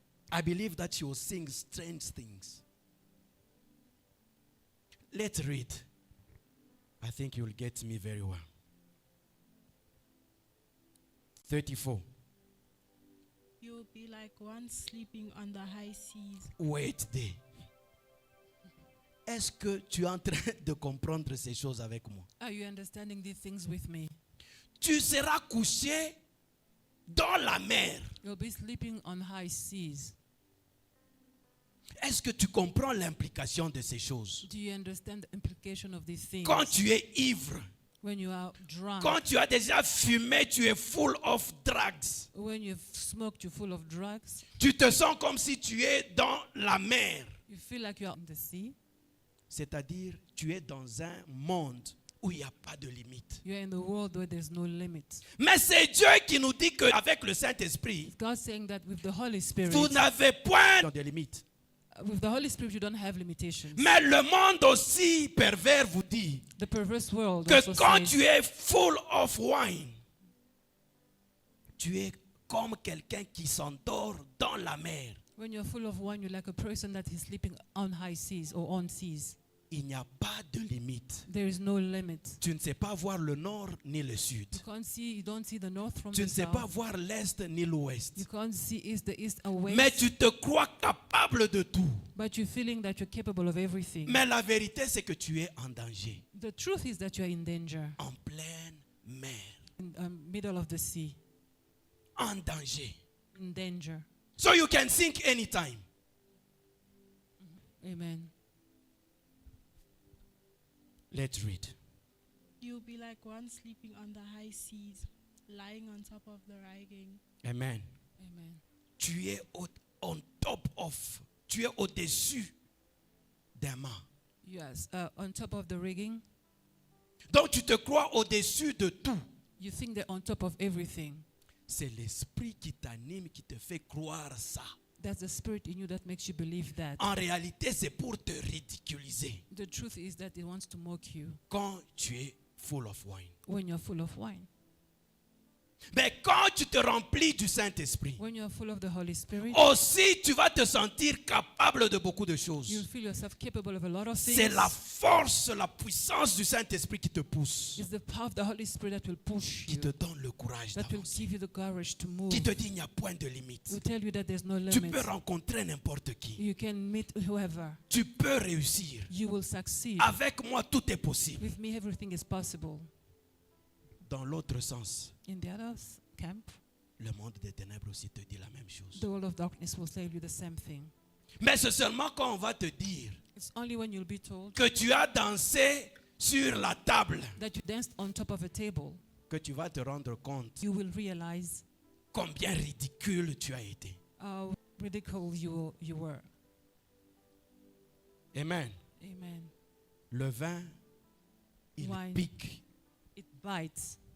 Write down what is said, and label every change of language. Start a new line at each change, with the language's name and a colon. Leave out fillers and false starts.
English: I believe that she was seeing strange things. Let's read. I think you'll get me very well. 34. You will be like one sleeping on the high seas. Wait there.
French: Est-ce que tu es en train de comprendre ces choses avec moi?
English: Are you understanding these things with me?
French: Tu seras couché dans la mer.
English: You'll be sleeping on high seas.
French: Est-ce que tu comprends l'implication de ces choses?
English: Do you understand the implication of these things?
French: Quand tu es ivre,
English: When you are drunk,
French: quand tu as déjà fumé, tu es
English: full of drugs. when you've smoked, you're full of drugs,
French: Tu te sens comme si tu es dans la mer.
English: you feel like you're in the sea.
French: C'est-à-dire, tu es dans un monde où il n'y a pas de limite.
English: You're in the world where there's no limit.
French: Mais c'est Dieu qui nous dit qu'avec le Saint-Esprit,
English: God's saying that with the Holy Spirit,
French: vous n'avez point de limites.
English: with the Holy Spirit, you don't have limitations.
French: Mais le monde aussi pervers vous dit
English: The perverse world
French: que
English: also
French: quand
English: says
French: tu es
English: full of wine,
French: tu es comme quelqu'un qui s'endort dans la mer.
English: when you're full of wine, you're like a person that is sleeping on high seas or on seas.
French: il n'y a pas de limite.
English: There is no limit.
French: Tu ne sais pas voir le nord ni le sud.
English: You don't see the north from
French: Tu
English: the
French: ne sais pas
English: south.
French: voir l'est ni l'ouest.
English: You can't see the east or west.
French: Mais tu te crois capable de tout.
English: But you're feeling that you're capable of everything.
French: Mais la vérité, c'est que tu es en danger.
English: The truth is that you are in danger,
French: En pleine mer.
English: in the middle of the sea,
French: En danger.
English: in danger. So you can sink anytime. Amen. Let's read. You'll be like one sleeping on the high seas, lying on top of the rigging. Amen. Amen.
French: Tu es
English: on top of,
French: tu es au-dessus des mâts.
English: Yes, on top of the rigging,
French: Donc tu te crois au-dessus de tout.
English: you think they're on top of everything.
French: C'est l'esprit qui t'anime, qui te fait croire ça.
English: That's the spirit in you that makes you believe that.
French: En réalité, c'est pour te ridiculiser
English: The truth is that it wants to mock you
French: quand tu es
English: full of wine. when you're full of wine.
French: Mais quand tu te remplis du Saint-Esprit,
English: When you're full of the Holy Spirit,
French: aussi tu vas te sentir capable de beaucoup de
English: you'll
French: choses.
English: feel yourself capable of a lot of things.
French: C'est la force, la puissance du Saint-Esprit qui te pousse,
English: It's the power of the Holy Spirit that will push
French: qui
English: you,
French: te donne le courage
English: that will
French: d'avancer,
English: give you the courage to move,
French: qui te dit il n'y a point de limite.
English: will tell you that there's no
French: Tu
English: limit.
French: peux rencontrer n'importe qui.
English: You can meet whoever.
French: Tu peux réussir.
English: You will succeed.
French: Avec moi, tout est possible.
English: With me, everything is possible.
French: Dans l'autre sens,
English: In the other camp,
French: le monde des ténèbres aussi te dit la même chose.
English: the world of darkness will tell you the same thing.
French: Mais c'est seulement quand on va te dire
English: It's only when you'll be told
French: que tu as dansé sur la table
English: that you danced on top of a table,
French: que tu vas te rendre compte
English: you will realize
French: combien ridicule tu as été.
English: how ridicule you were. Amen. Amen.
French: Le vin, il
English: Wine.
French: pique.
English: It bites.